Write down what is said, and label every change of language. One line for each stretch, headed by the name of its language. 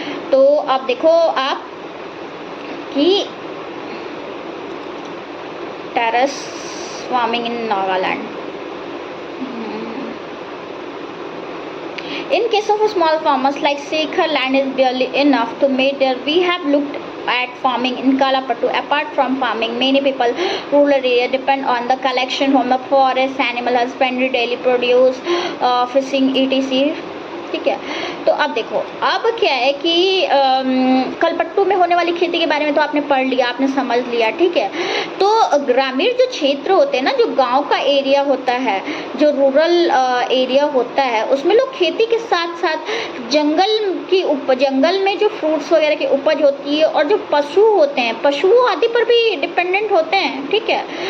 Hindi: तो अब देखो आप कि
English: Terrace farming in Nagaland. In case of small farmers like Shekhar, land is barely enough to make their. We have looked at farming in Kalapattu. Apart from farming, many people rural area depend on the collection from the forest, animal husbandry, daily produce, fishing, etc.
Hindi: ठीक है। तो अब देखो, अब क्या है कि कलपट्टू में होने वाली खेती के बारे में तो आपने पढ़ लिया, आपने समझ लिया, ठीक है। तो ग्रामीण जो क्षेत्र होते हैं ना, जो गांव का एरिया होता है, जो रूरल एरिया होता है, उसमें लोग खेती के साथ साथ जंगल में जो फ्रूट्स वगैरह की उपज होती है और जो पशु होते हैं, पशुओं आदि पर भी डिपेंडेंट होते हैं, ठीक है।